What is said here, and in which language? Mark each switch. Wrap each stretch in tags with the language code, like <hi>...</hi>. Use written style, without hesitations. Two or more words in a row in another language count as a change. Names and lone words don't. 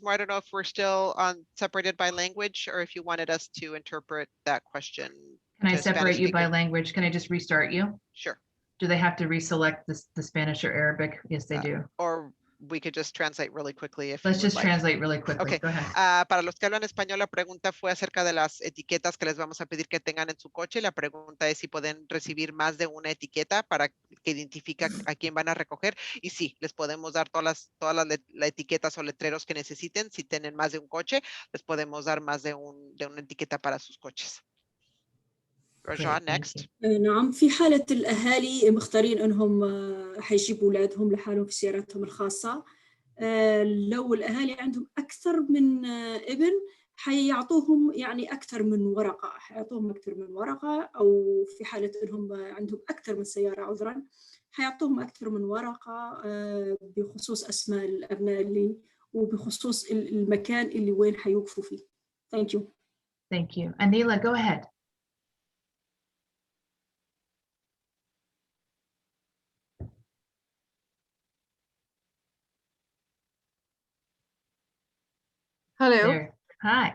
<en>Moore, I don't know if we're still separated by language or if you wanted us to interpret that question. Can I separate you by language? Can I just restart you? Sure. Do they have to reselect the Spanish or Arabic? Yes, they do. Or we could just translate really quickly. Let's just translate really quickly. Okay. Go ahead.</en> <es>Para los que hablan español, la pregunta fue acerca de las etiquetas que les vamos a pedir que tengan en su coche. La pregunta es si pueden recibir más de una etiqueta para que identifique a quién van a recoger. Y sí, les podemos dar todas las etiquetas o letreros que necesiten. Si tienen más de un coche, les podemos dar más de una etiqueta para sus coches.</es> <en>Raja, next.</en> <ar>نعم، في حالة الأهالي مختارين أنهم حيجيبوا أولادهم لحالهم في سياراتهم الخاصة، لو الأهالي عندهم أكثر من ابن حيعطوهم يعني أكثر من ورقة، حيعطوهم أكثر من ورقة، أو في حالة أنهم عندهم أكثر من سيارة عذرا حيعطوهم أكثر من ورقة بخصوص أسماء الأبناء اللي وبخصوص المكان اللي وين حيوقفوا فيه.</ar> <en>Thank you. Thank you. Anila, go ahead. Hello. There. Hi.</en>